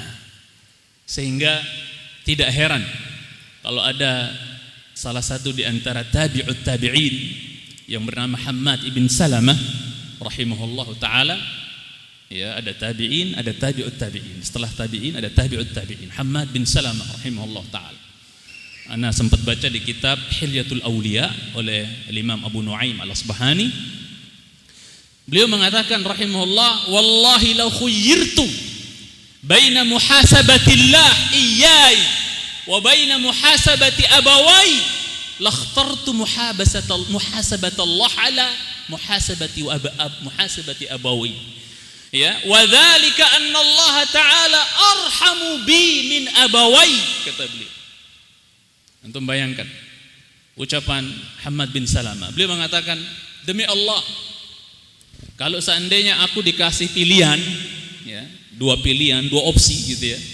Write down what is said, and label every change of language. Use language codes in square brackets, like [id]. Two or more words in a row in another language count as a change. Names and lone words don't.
[id] Sehingga tidak heran kalau ada salah satu di antara [ar] تابعو التابعين [id] yang bernama Hammad ibn Salamah [ar] رحمه الله تعالى. [id] Ya, ada tabi'in, ada [ar] تابعو التابعين. [id] Setelah tabi'in ada [ar] تابعو التابعين. [id] Hammad bin Salamah [ar] رحمه الله تعالى. [id] Ana sempat baca di kitab Hilyatul Auliya oleh Imam Abu Nuaim Al-Asbahani. Beliau mengatakan [ar] رحمه الله والله لو خيرت بين محاسبة الله إياي وبين محاسبة أبوي لاخترت محاسبة الله على محاسبة أبوي. Ya, وذلك أن الله تعالى أرحم بي من أبوي, [id] kata beliau. Antum bayangkan ucapan Hammad bin Salamah. Beliau mengatakan, demi Allah, kalau seandainya aku dikasih pilihan, ya, dua pilihan, dua opsi gitu ya.